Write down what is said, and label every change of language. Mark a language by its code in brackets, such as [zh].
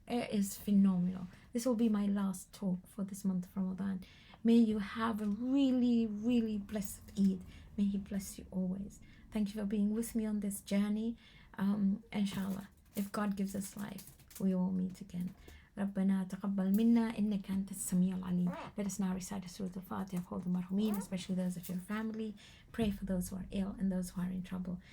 [en] It is phenomenal. This will be my last talk for this month of Ramadan. May you have a really, really blessed Eid. May He bless you always. Thank you for being with me on this journey. Inshallah, if God gives us life, we will meet again. [ar] ربنا تقبل منا إنك أنت السميع العليم. [en] Let us now recite Surah Al-Fatiha for the marhumin, especially those of your family. Pray for those who are ill and those who are in trouble.